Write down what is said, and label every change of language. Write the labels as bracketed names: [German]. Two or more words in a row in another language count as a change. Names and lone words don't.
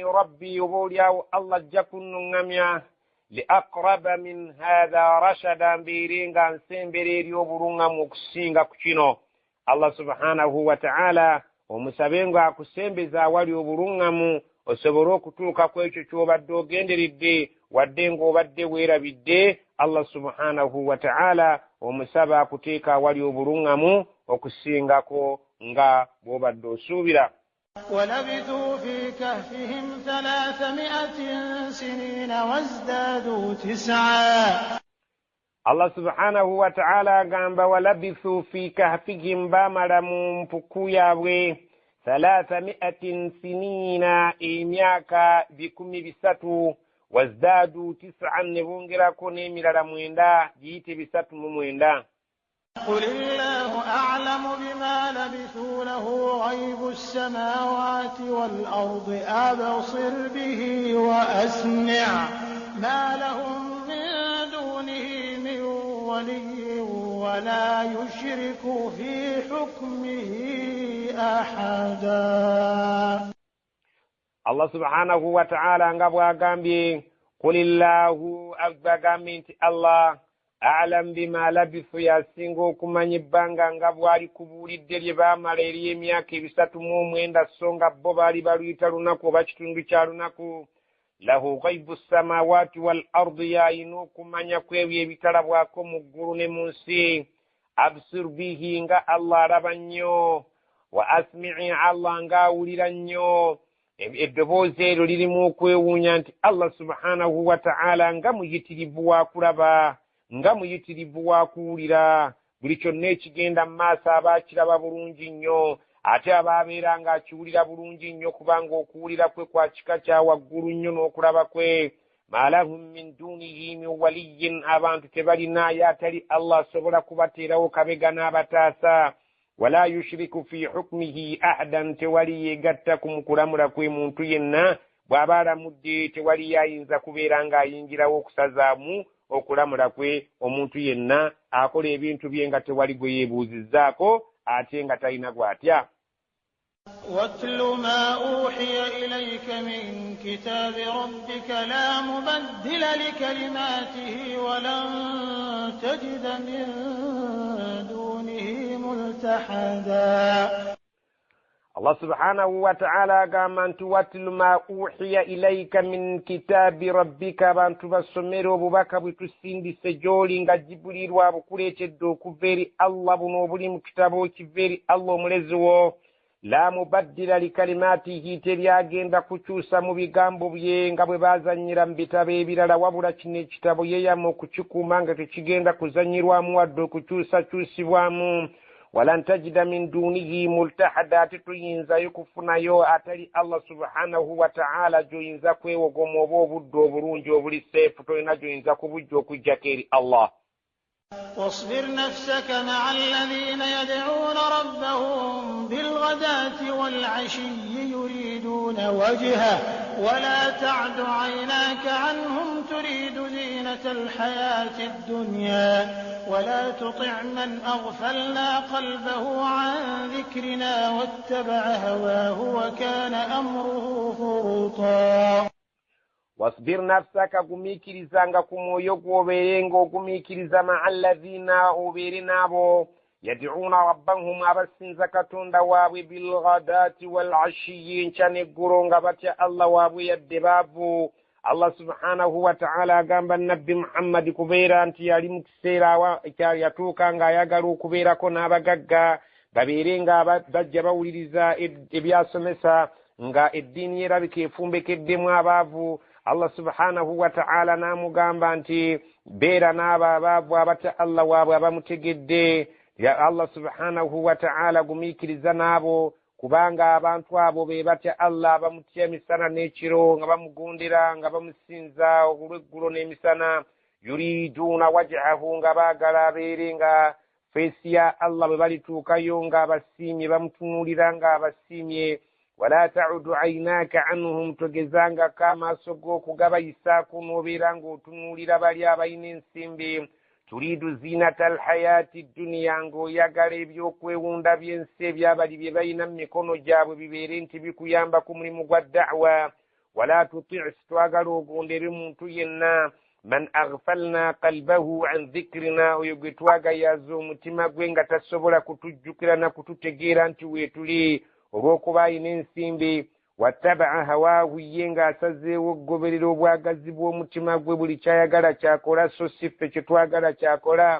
[Ganda] rabbi oboolyawo Allah ajja kunnuŋŋamya [Arabic] لأقرب من هذا رشدا [Ganda] mbeere nga nsembera eri obuluŋŋamu okusinga ku kino [Arabic] الله سبحانه وتعالى [Ganda] omusabe nga akusembeza awali obuluŋŋamu osobole okutuuka ku ekyo ky'obadde ogenderedde wadde ng'obadde weerabidde [Arabic] الله سبحانه وتعالى [Ganda] omusaba akuteeka awali obuluŋŋamu okusingako nga bw'obadde osuubira. [Arabic] ولبثوا في كهفهم 300 سنين وازدادوا 9. الله سبحانه وتعالى [Ganda] agamba [Arabic] ولبثوا في كهفهم [Ganda] bamala mu mpuku yaabwe 300 sinina emyaka 300 wazdadu 9 ne bongerako n'emirala 9 giyite 309. [Arabic] قل الله أعلم بما لبثوا له غيب السماوات والأرض أبصر به وأسمع ما لهم من دونه من ولي ولا يشرك في حكمه أحدا. الله سبحانه وتعالى [Ganda] ngabwa agambye qulillahu agambye nti [Arabic] الله أعلم بما لبثوا [Ganda] yasinga okumanya ebbanga nga bwali kubuulidde lye baamala eri emyaka 309 so nga bo baali baluyita lunaku oba kitundu kya lunaku [Arabic] له غيب السماوات والأرض [Ganda] yayina okumanya kwebyo ebitalabwako mu ggulu ne mu nsi [Arabic] أبصر به [Ganda] nga Allah alaba nnyo [Arabic] وأسمع [Ganda] Allah nga awulira nnyo eddoboozi eryo lirimu okwewuunya nti [Arabic] الله سبحانه وتعالى [Ganda] nga muyitirivu wa kulaba nga muyitirivu wa kuwulira buli kyonna ekigenda mu maaso aba akiraba bulungi nnyo ate aba abeera ng'akiwulira bulungi nnyo kubanga okuwulira kwe kwa kika kya waggulu nnyo n'okulaba kwe [Arabic] ما لهم من دونه من ولي [Ganda] abantu tebalinayo atali Allah asobola kubateerawo kabega n'abataasa [Arabic] ولا يشرك في حكمه أحدا [Ganda] tewali yeegatta ku mukulamula kwe muntu yenna bw'aba alamudde tewali yayinza kubeera ng'ayingirawo okusazaamu okulamula kwe omuntu yenna akola ebintu bye nga tewali gwe yeebuuzizzaako ate nga talina gw'atya. [Arabic] واتل ما أوحي إليك من كتاب ربك لا مبدل لكلماته ولن تجد من دونه ملتحدا. الله سبحانه وتعالى [Ganda] agamba nti [Arabic] واتل ما أوحي إليك من كتاب ربك [Ganda] abantu basomere obubaka bwe tusindise gy'oli nga jibulirwa bukuleetedde okuva eri Allah buno obuli mu kitabo kiva eri Allah omulezi wo la [Arabic] مبدل لكلماته [Ganda] teryagenda kukyusa mu bigambo bye nga bwe baazannyira mu bitabo ebirala wabula kino ekitabo yeeyama okukikuuma nga tekigenda kuzannyirwamu wadde okukyusakyusibwamu [Arabic] ولن تجد من دونه ملتحدا [Ganda] tetuyinzayo kufunayo atali [Arabic] الله سبحانه وتعالى [Ganda] gyoyinza kwewogoma oba obudde obulungi obuli seefu tolina gyoyinza kubujja okujjako eri Allah. [Arabic] واصبر نفسك مع الذين يدعون ربهم بالغداة والعشي يريدون وجهه ولا تعد عيناك عنهم تريد زينة الحياة الدنيا ولا تطع من أغفلنا قلبه عن ذكرنا واتبع هواه وكان أمره فرطا. واصبر نفسك [Ganda] gumikirizanga ku mwoyo gwobeerenga ogumikiriza [Arabic] مع الذين [Ganda] obeere nabo [Arabic] يدعون ربهم [Ganda] abasinza katonda waabwe [Arabic] بالغداة والعشي [Ganda] enkya n'eggulu nga batya allah waabwe yadde baavu. [Arabic] الله سبحانه وتعالى [Ganda] agamba nabbi Muhammad kubeera nti yali mu kiseera yatuuka ng'ayagala okubeerako n'abagagga babeere nga bajja bawuliriza ebyasomesa nga eddiini yerabika efumbekeddemu abaavu. [Arabic] الله سبحانه وتعالى [Ganda] n'amugamba nti beera n'abo abaavu abatya Allah waabwe abamutegedde. Ya [Arabic] الله سبحانه وتعالى [Ganda] gumiikiriza n'abo kubanga abantu abo be batya Allah abamutya emisana n'ekiro nga bamugondera nga bamusinza olw'eggulo n'emisana. [Arabic] يريدون وجهه [Ganda] nga baagala abeere nga feesi ya Allah bwe balituukayo nga abasiimye bamutunuulira nga abasiimye. [Arabic] ولا تعد عيناك عنهم [Ganda] togezangako amaaso g'okugabayisaako n'obeera ng'otunuulira bali abalina ensimbi. [Arabic] تريد زينة الحياة الدنيا [Ganda] ng'oyagala ebyokwewunda by'ensi ebyabali bye balina mu mikono gyabwe bibeere nti bikuyamba ku mulimu gwa da'wa. [Arabic] ولا تطع' [Ganda] sitwagala ogondere muntu yenna [Arabic] من أغفلنا قلبه عن ذكرنا [Ganda] oyo gwe twagayaza omutima gwe nga tasobola kutujjukira na kututegeera nti weetuli olw'okuba alina ensimbi. [Arabic] واتبع هواه [Ganda] ye ng'asazeewo okugoberera obwagazi bw'omutima gwe buli kyayagala kyakola so si ffe kye twagala kyakola.